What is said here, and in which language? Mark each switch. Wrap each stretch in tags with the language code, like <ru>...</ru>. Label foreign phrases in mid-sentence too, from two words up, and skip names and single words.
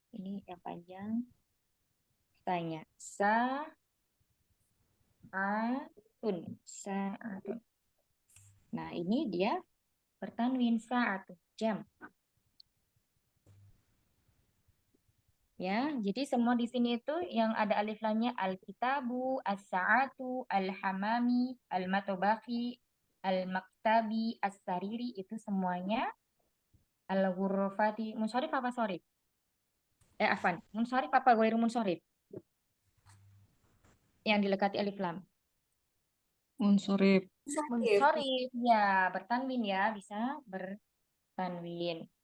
<id>Ini yang panjang. Tanya. Saatun. Saatun. Nah, ini dia bertanwin saatun, jam. Ya, jadi semua di sini itu yang ada alif lamnya</id> <ar>الكتاب الساعة الحمام المطبخ المكتب السرير</ar> <id>itu semuanya al-ghurrafati. Munsharif apa sorif? Afan. Munsharif apa</id> <ar>غير منصرف?</ar> <id>Yang dilekati alif lam. Munsorib. Munsharif, ya, bertanwin ya, bisa bertanwin.</id>